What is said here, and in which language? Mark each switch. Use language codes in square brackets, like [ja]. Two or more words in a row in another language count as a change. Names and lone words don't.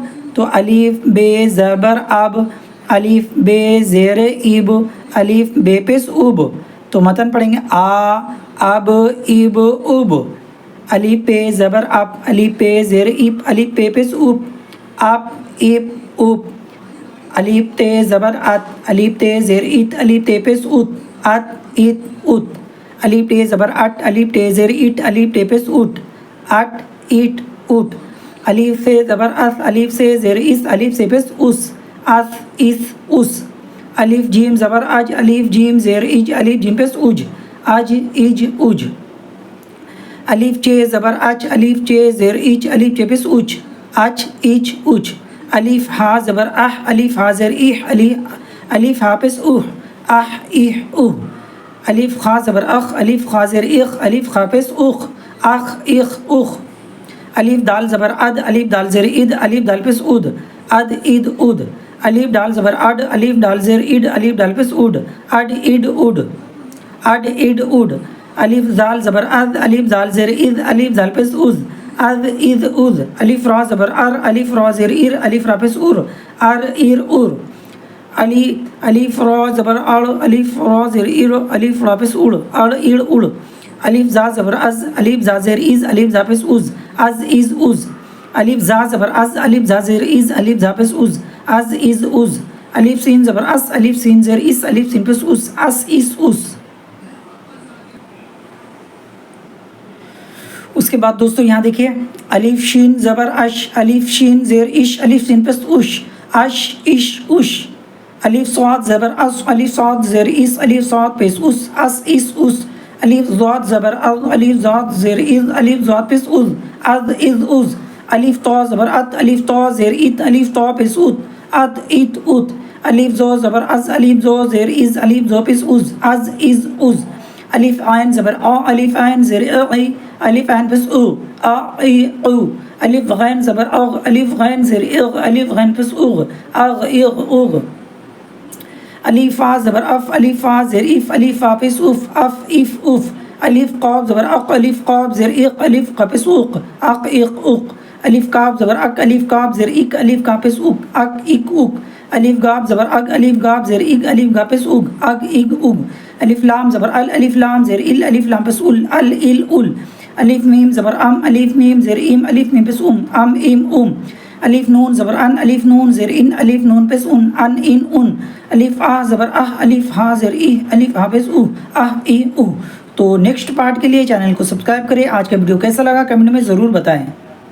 [ur] تو الف بے زبر اب، الف بے زیر اب، الف بے پیش اب۔ تو متن پڑھیں گے آ اب اب اب، الف پہ زبر اب، الف پہ زیر اب، الف پہ پیش اب، اب اب اب، الف تے زبر ات، الف تے زیر ات، الف تے پیش ات، ات ات ات، الف تے زبر اٹ، الف تے زیر اٹ، الف تے پیش اٹ، اٹ اٹ اٹ، الف سے زبر اس، الف سے زیر اس، الف سے پیش اس، اس اس اس، الف جیم زبر اج، الف جیم زیر اج، الف جیم پیش اج، اج اج اج، الف چے زبر اچ، الف چے زیر اچ، الف چے پیش اچ، اچ اچ اچ، الف ہا زبر اح، الف ہا زیر اح، الف ہا پیش اح، اح اح اح، الف خا زبر اخ، الف خا زیر اخ، الف خا پیش اخ، اخ اخ اخ، الف دال زبر اد، الف دال زیر اد، الف دال پیش اد، اد اد اد، الف دال زبر اڈ، الف دال زیر اڈ، الف دال پیش اڈ، اڈ اڈ اڈ، اڈ اڈ اڈ، الف زال زبر از، الف زال زیر از، الف زال پیش از، از از از، الف را زبر ار، الف را زیر ار، الف را پیش ار، ار ار ار، الف را زبر ار، الف را زیر ار، الف را پیش ار، ار ار ار، الف زا زبر از، الف زا زیر از، الف زا پیش از، از از از، الف زا زبر از، الف زا زیر از، الف زا پیش از، از از از، الف سین زبر اس، الف سین زیر اس، الف سین پیش اس، اس اس اس۔ اس کے بعد دوستو یہاں دیکھیے الف شین زبر اش، الف شین زیر اش، الف سین پیش اش، اش اش اش، الف صاد زبر اس، الف صاد زیر اس، الف صاد پیش اس، اس اس اس، الف ضاد زبر از، الف ضاد زیر از، الف ضاد پیش از، از از از، الف طا زبر ات، الف طا زیر ات، الف طا پیش ات، ات ات ات، الف زو زبر از، الف زو زیر از، الف زو پیش از، از از از، الف عین زبر آ، الف عین زیر ای، الف عین پیش او، آ ای او، الف غین زبر اغ، الف غین زیر اغ، الف غین پیش اغ، اغ اغ اغ، الف فا زبر اف، الف فا زیر اف، الف فا پیش اف، اف اف اف، الف قاب زبر اق، الف قاب زیر اق، الف قا پیش اق، اق اق اق، الف کاف زبر اک، الف کاف زیر اک، الف کا پیش اک، اک اک اک، الف گاب زبر اگ، الف گاب زیر اگ، الف گا پیش اگ، اگ اگ اگ، الف لام زبر ال، الف لام زیر ال، الف لام پیش ال، ال ال ال، الف میم زبر ام، الف میم زیر ام، الف میم پیش ام، ام ام ام، الف نون زبر ان، الف نون زیر ان، الف نون پیش ان، ان ان ان، الف آ زبر اہ، الف ہا زیر ای، الف ہا پیش او، اہ ای او۔ تو [en] next part [ur] کے لیے چینل کو سبسکرائب کریں۔ آج کا ویڈیو کیسا لگا کمنٹ میں ضرور بتائیں۔